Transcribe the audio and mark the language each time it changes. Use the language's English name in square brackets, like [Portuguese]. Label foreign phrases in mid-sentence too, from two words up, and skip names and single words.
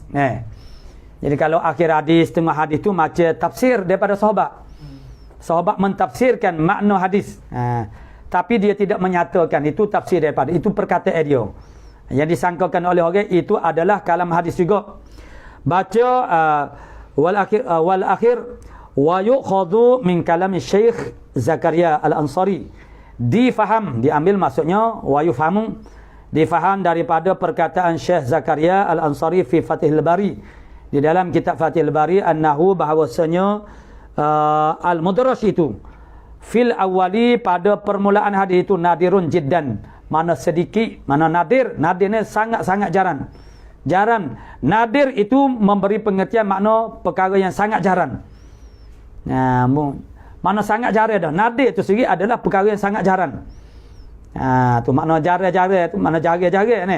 [Malay] Jadi kalau akhir hadis, tengah hadis itu macam tafsir daripada sahabat. Sahabat mentafsirkan makna hadis. Tapi dia tidak menyatakan itu tafsir daripada, itu perkataan dia. Yang disangkakan oleh orang itu adalah kalam hadis juga. Baca [Arabic] والآخر ويؤخذ من كلام [Malay] Syekh Zakaria Al-Ansari. Difaham, diambil maksudnya [Arabic] ويفهم, [Malay] difaham daripada perkataan Syekh Zakaria Al-Ansari fi Fathil Bari, di dalam kitab Fathil Bari, annahu bahawasanya al-mudraj itu [Arabic] في الأوائل [Malay] pada permulaan hadis itu [Arabic] نادر جدا, [Malay] mana sedikit, mana nadir. Nadir ni sangat-sangat jarang. Jarang. Nadir itu memberi pengertian makna perkara yang sangat jarang. Mana sangat jarang dah. Nadir itu sendiri adalah perkara yang sangat jarang. Tu makna jarang-jarang tu, makna jarang-jarang ni.